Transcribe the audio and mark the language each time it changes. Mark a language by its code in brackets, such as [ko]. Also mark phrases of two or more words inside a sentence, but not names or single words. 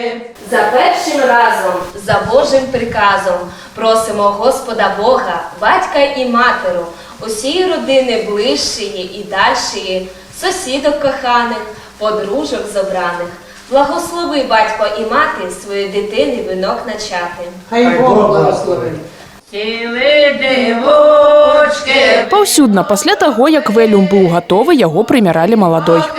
[uk] За першим разом, за Божим приказом, просимо Господа Бога, батька і матеру, усієї родини ближчої і дальшої, сусідок коханих, подружок зобраних. Благослови батько і мати свої дитини вінок начати. Хай Бог благословить. Сіли дівочки. [be] Паўсюдна пасля таго, як вэлюм быў гатовы, яго прымяралі маладой.